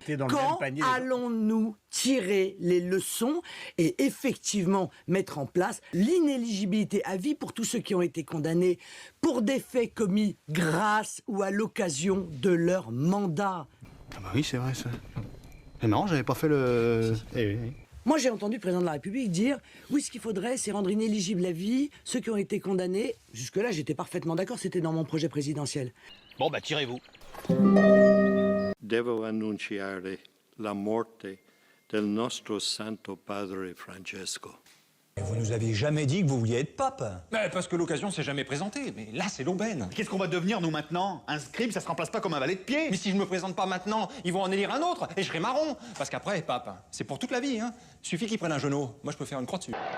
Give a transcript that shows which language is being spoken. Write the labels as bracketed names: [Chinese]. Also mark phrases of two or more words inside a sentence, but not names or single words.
[French] Quand allons-nous tirer les leçons et effectivement mettre en place l'inéligibilité à vie pour tous ceux qui ont été condamnés pour des faits commis grâce ou à l'occasion de leur mandat? Ah bah oui, c'est vrai ça. C'est marrant, j'avais pas fait le... Moi, j'ai entendu le président de la République dire « Oui, ce qu'il faudrait, c'est rendre inéligible à vie ceux qui ont été condamnés. » Jusque-là, j'étais parfaitement d'accord, c'était dans mon projet présidentiel. Bon, bah tirez-vous. [Italian] Devo annunciare la morte del nostro santo padre Francesco. [French] Vous nous aviez jamais dit que vous vouliez être pape. Parce que l'occasion s'est jamais présentée, mais là c'est l'aubaine. Qu'est-ce qu'on va devenir, nous, maintenant? Un scribe, ça se remplace pas comme un valet de pied. Mais si je me présente pas maintenant, ils vont en élire un autre et je serai marron. Parce qu'après, pape, c'est pour toute la vie, hein. Suffit qu'ils prennent un genou. Moi je peux faire une croix dessus.